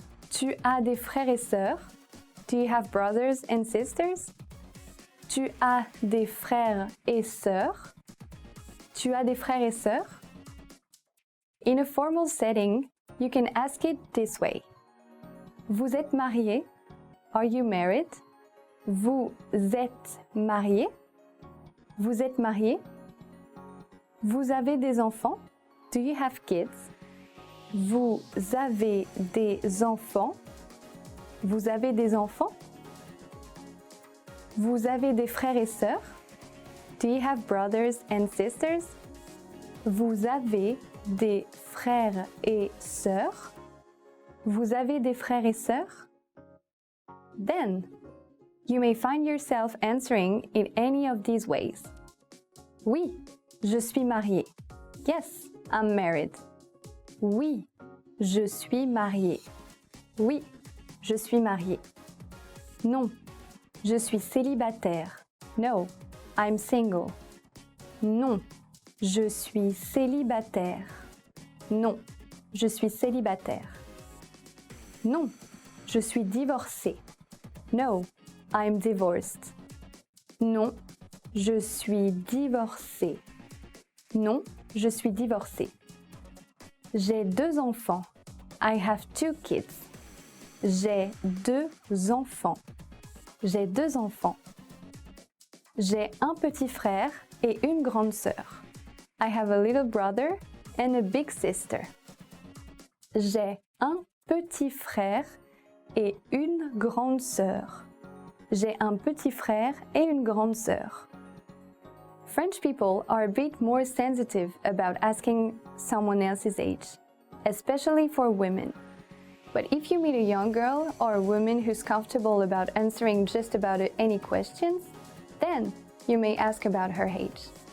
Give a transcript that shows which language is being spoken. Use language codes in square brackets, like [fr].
[fr] Tu as des frères et sœurs? [en] Do you have brothers and sisters? [fr] Tu as des frères et sœurs? Tu as des frères et sœurs? [en] In a formal setting, you can ask it this way. [fr] Vous êtes marié? [en] Are you married? [fr] Vous êtes marié? Vous êtes marié? Vous avez des enfants? [en] Do you have kids? [fr] Vous avez des enfants? Vous avez des enfants? Vous avez des frères et sœurs? [en] Do you have brothers and sisters? [fr] Vous avez des frères et sœurs? Vous avez des frères et sœurs? [en] Then, you may find yourself answering in any of these ways. [fr] Oui, je suis marié. [en] Yes, I'm married. [fr] Oui, je suis marié. Oui, je suis marié. Non, je suis célibataire. [en] No, I'm single. [fr] Non, je suis célibataire. Non, je suis célibataire. Non, je suis divorcé. [en] No, I'm divorced. [fr] Non, je suis divorcé. Non, je suis divorcé. J'ai 2 enfants. [en] I have 2 kids. [fr] J'ai 2 enfants. J'ai 2 enfants. J'ai un petit frère et une grande sœur. [en] I have a little brother and a big sister. [fr] J'ai un petit frère et une grande sœur. J'ai un petit frère et une grande sœur. [en] French people are a bit more sensitive about asking someone else's age, especially for women. But if you meet a young girl or a woman who's comfortable about answering just about any questions, then you may ask about her age.